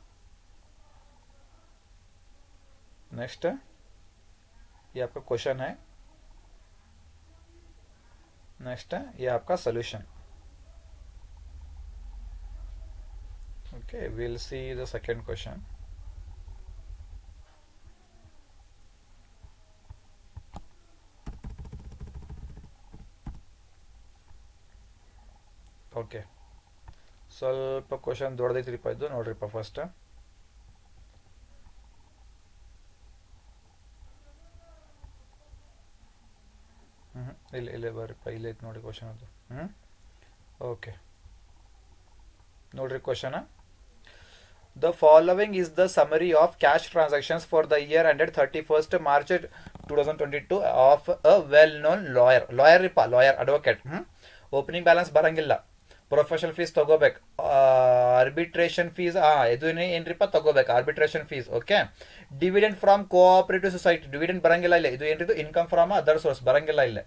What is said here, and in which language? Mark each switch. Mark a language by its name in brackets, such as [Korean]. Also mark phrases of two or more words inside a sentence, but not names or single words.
[Hindi] नेक्स्ट ये आपका क्वेश्चन है, नेक्स्ट ये आपका सोल्यूशन। [English] OK, will see the second question. [Kannada] ಓಕೆ, ಸ್ವಲ್ಪ ಕ್ವಶನ್ ದೊಡ್ಡದೈತ್ರಿಪ್ಪ ಇದು, ನೋಡ್ರಿಪ್ಪ ಫಸ್ಟ್ ಇಲ್ಲಿ ಇಲ್ಲೇ ಬರ್ರಿಪ್ಪ, ಇಲ್ಲೇ ಐತೆ ನೋಡಿ ಕ್ವಶನ್ ಅದು। [English] OK ನೋಡ್ರಿ question, the following is the summary of cash transactions for the year ended 31st March 2022 of a well known lawyer, lawyer ರೀಪ lawyer advocate। opening balance ಬರಂಗಿಲ್ಲ, professional fees ತಗೋಬೇಕು, arbitration fees [Kannada] ಇದು ಏನ್ರಿಪ್ಪ ತಗೋಬೇಕು [English] arbitration fees. OK, dividend from cooperative society, dividend [Kannada] ಬರಂಗಿಲ್ಲ ಇಲ್ಲ, ಇದು ಏನ್ರಿದು [English] income from other source [Kannada] ಬರಂಗಿಲ್ಲ ಇಲ್ಲ।